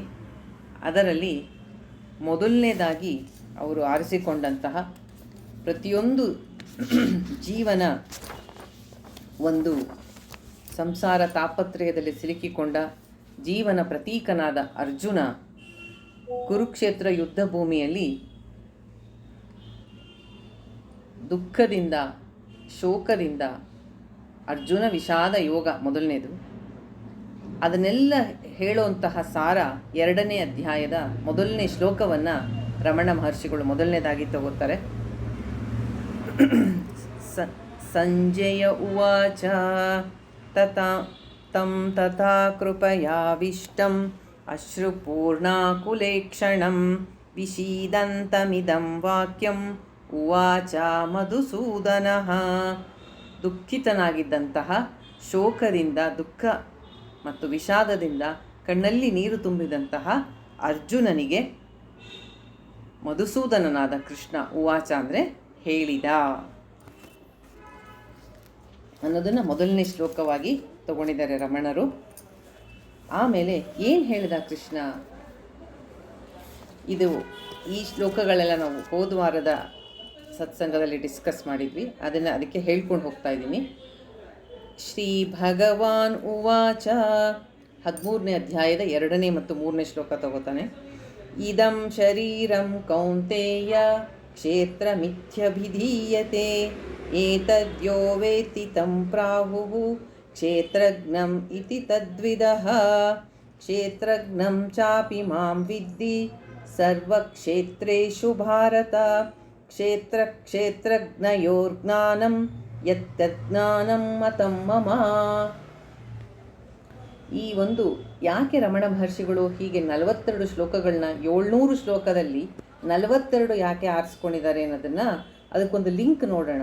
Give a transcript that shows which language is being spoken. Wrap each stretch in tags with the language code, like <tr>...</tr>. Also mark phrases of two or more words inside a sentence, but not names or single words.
<kn>ಅದರಲ್ಲಿ ಮೊದಲನೇದಾಗಿ ಅವರು ಆರಿಸಿಕೊಂಡಂತಹ ಪ್ರತಿಯೊಂದು ಜೀವನ ಒಂದು ಸಂಸಾರ ತಾಪತ್ರಯದಲ್ಲಿ ಸಿಲುಕಿಕೊಂಡ ಜೀವನ ಪ್ರತೀಕನಾದ ಅರ್ಜುನ ಕುರುಕ್ಷೇತ್ರ ಯುದ್ಧ ಭೂಮಿಯಲ್ಲಿ ದುಃಖದಿಂದ ಶೋಕದಿಂದ ಅರ್ಜುನ ವಿಷಾದ ಯೋಗ ಮೊದಲನೇದು. ಅದನ್ನೆಲ್ಲ ಹೇಳುವಂತಹ ಸಾರ 2ನೇ ಅಧ್ಯಾಯದ ಮೊದಲನೇ ಶ್ಲೋಕವನ್ನು ರಮಣ ಮಹರ್ಷಿಗಳು ಮೊದಲನೇದಾಗಿ ತಗೋತಾರೆ.</kn> <sa>ಸಂಜಯ ಉವಾಚ ತಥಾ ಕೃಪಯಾವಿಷ್ಟಂ ಅಶ್ರುಪೂರ್ಣಾಕುಲೇಕ್ಷಣಂ ವಿಷೀದಂತಮಿದಂ ವಾಕ್ಯಂ ಉವಾಚ ಮಧುಸೂದನಃ.</sa> <kn>ದುಃಖಿತನಾಗಿದ್ದಂತಹ ಶೋಕದಿಂದ, ದುಃಖ ಮತ್ತು ವಿಷಾದದಿಂದ ಕಣ್ಣಲ್ಲಿ ನೀರು ತುಂಬಿದಂತಹ ಅರ್ಜುನನಿಗೆ ಮಧುಸೂದನನಾದ ಕೃಷ್ಣ ಉವಾಚ ಅಂದರೆ ಹೇಳಿದ ಅನ್ನೋದನ್ನು ಮೊದಲನೇ ಶ್ಲೋಕವಾಗಿ ತಗೊಂಡಿದ್ದಾರೆ ರಮಣರು. ಆಮೇಲೆ ಏನು ಹೇಳಿದ ಕೃಷ್ಣ, ಇದು ಈ ಶ್ಲೋಕಗಳೆಲ್ಲ ನಾವು ಹೋದ ವಾರದ ಸತ್ಸಂಗದಲ್ಲಿ ಡಿಸ್ಕಸ್ ಮಾಡಿದ್ವಿ. ಅದಕ್ಕೆ ಹೇಳ್ಕೊಂಡು ಹೋಗ್ತಾ ಇದ್ದೀನಿ.</kn> <sa>ಶ್ರೀ ಭಗವಾನ್ ಉವಾಚ</sa> <kn>13ನೇ ಅಧ್ಯಾಯದ 2ನೇ ಮತ್ತು 3ನೇ ಶ್ಲೋಕ ತಗೋತಾನೆ.</kn> <sa>ಇದಂ ಶರೀರಂ ಕೌಂತೇಯ ಕ್ಷೇತ್ರಮಿಥ್ಯಭಿಧೀಯತೆ ಏತದ್ಯೋ ವೇತ್ತಿ ತಂ ಪ್ರಾಹುಃ ಕ್ಷೇತ್ರಜ್ಞಂ ಇತಿ ತದ್ವಿದಃ ಕ್ಷೇತ್ರಜ್ಞಂ ಚಾಪಿ ಮಾಂ ವಿದ್ಧಿ ಸರ್ವಕ್ಷೇತ್ರೇಷು ಭಾರತ ಕ್ಷೇತ್ರಜ್ಞಯೋರ್ಜ್ಞಾನಂ ಯತ್ತಜ್ಞಾನಂ ಮತಂ ಮಮ.</sa> <kn>ಈ ಒಂದು ಯಾಕೆ ರಮಣ ಮಹರ್ಷಿಗಳು ಹೀಗೆ 42 ಶ್ಲೋಕಗಳನ್ನ 700 ಶ್ಲೋಕದಲ್ಲಿ 42 ಯಾಕೆ ಆರಿಸ್ಕೊಂಡಿದ್ದಾರೆ ಅನ್ನೋದನ್ನು ಅದಕ್ಕೊಂದು ಲಿಂಕ್ ನೋಡೋಣ.</kn>